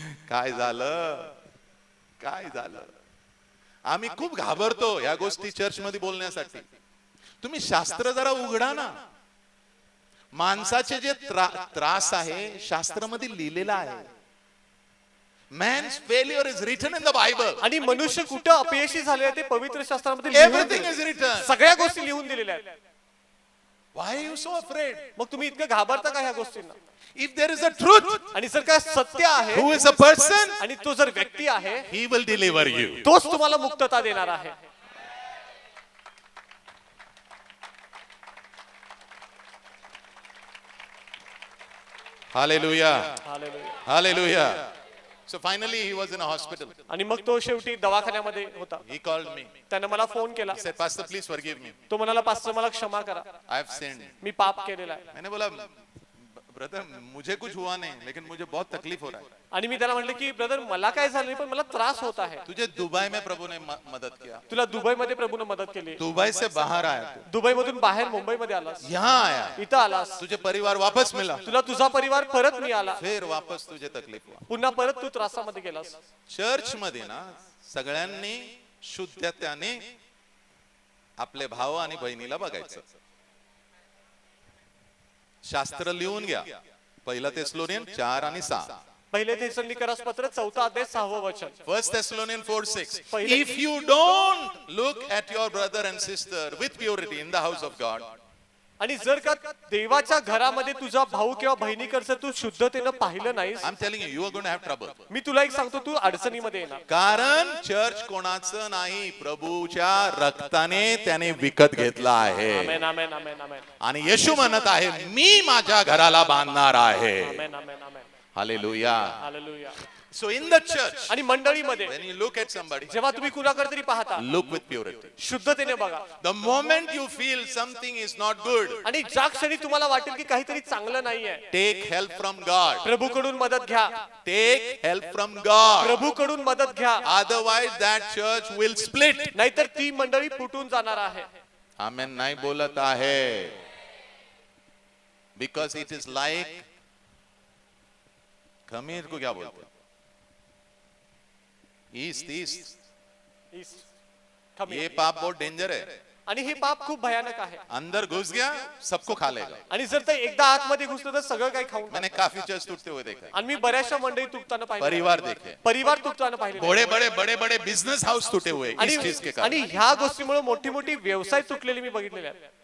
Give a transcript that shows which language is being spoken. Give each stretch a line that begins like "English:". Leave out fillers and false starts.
Marathi: काय झालं, काय झालं? आम्ही खूप घाबरतो या गोष्टी चर्च मध्ये बोलण्यासाठी. तुम्ही शास्त्र जरा उघडा ना. माणसाचे जे त्रास आहे शास्त्रामध्ये लिहिलेला आहे.
English: Man's failure is written in the Bible.
Marathi: आणि मनुष्य कुठं अपयशी झाले ते पवित्र शास्त्रामध्ये
English: Everything is written.
Marathi: सगळ्या गोष्टी लिहून दिलेल्या आहेत.
English: Why are you so afraid?
Marathi: मग तुम्ही इतकं घाबरता का ह्या गोष्टींना?
English: If there is a truth,
Marathi: आणि जर काय सत्य आहे,
English: who is a person,
Marathi: आणि तो जर व्यक्ती आहे,
English: he will deliver you.
Marathi: तोच तुम्हाला मुक्तता देणार आहे.
English: Hallelujah.
Marathi: Hallelujah.
English: Hallelujah. So finally he was in a hospital.
Marathi: आणि मग तो शेवटी दवाखान्यामध्ये होता.
English: He called me.
Marathi: त्याने मला फोन केला.
English: He said, Pastor, please forgive me.
Marathi: तो म्हणाला पास्टर मला क्षमा करा,
English: I have sinned.
Marathi: मी पाप केलेला आहे.
Hindi: मैंने बोला ब्रदर मुझे कुछ हुआ नहीं लेकिन मुझे बहुत तकलीफ हो रहा है.
Marathi: आणि मी त्याला म्हटलं की ब्रदर मला काय झालं नाही पण मला त्रास होत आहे.
Hindi: तुझे दुबई में प्रभु ने मदद किया.
Marathi: तुला दुबईमध्ये प्रभूने मदत केली.
Hindi: दुबई से बाहर आया तू.
Marathi: दुबईमधून बाहेर मुंबईमध्ये आलास.
Hindi: यहाँ आया.
Marathi: इथं आलास.
Hindi: तुझे परिवार वापस मिला.
Marathi: तुला तुझा परिवार परत मिळाला.
Hindi: फिर वापस तुझे तकलीफ हुआ.
Marathi: पुन्हा परत तू त्रासामध्ये गेलास. चर्च मध्ये ना सगळ्यांनी शुद्धतेने आपले भाव आणि बहिणीला बघायचं. शास्त्र लिहून घ्या. पहिला थेसलोनियन 4 आणि 6. पहिले थेसलोनिकरास पत्र 4 अध्याय 6 वचन.
English: First Thessalonians 4:6.
Marathi: पहिले-
English: If you don't look at your brother and sister with purity in the house of God,
Marathi: आणि जर का देवाच्या घरामध्ये तुझा भाऊ किंवा बहिणीकडचं तू शुद्धतेनं पाहिलं नाहीस,
English: I'm telling you, you are going to have trouble.
Marathi: मी तुला एक सांगतो तू अडचणीमध्ये येणार. कारण चर्च कोणाचं नाही, प्रभूच्या रक्ताने त्याने विकत घेतला आहे. आमेन आमेन आमेन आमेन आणि येशू म्हणत आहे, मी माझ्या घराला बांधणार आहे. आमेन आमेन आमेन. Hallelujah. Hallelujah.
English: So in the church,
Marathi: आणि मंडळीमध्ये
English: when you look at somebody,
Marathi: जेव्हा तुम्ही कुणाकडे तरी पाहता,
English: look with purity.
Marathi: शुद्धतेने बघा.
English: The moment you feel something is not good,
Marathi: आणि ज्या क्षणी तुम्हाला वाटेल की काहीतरी चांगलं नाहीये,
English: take help from God.
Marathi: प्रभूकडून मदत घ्या.
English: Take help from God.
Marathi: प्रभूकडून मदत घ्या.
English: Otherwise that church will split.
Marathi: नाहीतर ती मंडळी फुटून जाणार आहे.
English: Amen
Marathi: नाही बोलत आहे.
English: Because it is like
Hindi: खमीर को क्या बोलते हैं? ईस्ट. ये पाप बहुत डेंजर है.
Marathi: आणि हे पाप खूप भयानक आहे.
Hindi: अंदर घुस गया सबको खा लेगा.
Marathi: आणि जर ते एकदा आतमध्ये घुसलं तर सगळं काही खाऊन
Hindi: मैंने
Marathi: टाकतं.
Hindi: काफी चर्च टूटते हुए देखा है.
Marathi: आणि मी बऱ्याचशा मंडळी तुटताना पाहिलं.
Hindi: परिवार देखे.
Marathi: परिवार तुटताना पाहिले.
Hindi: बड़े बड़े बिजनेस हाउस टूटे हुए इस चीज के
Marathi: आणि
Hindi: कारण.
Marathi: ह्या गोष्टीमुळे मोठी मोठी व्यवसाय तुटलेली मी बघितलेले आहेत.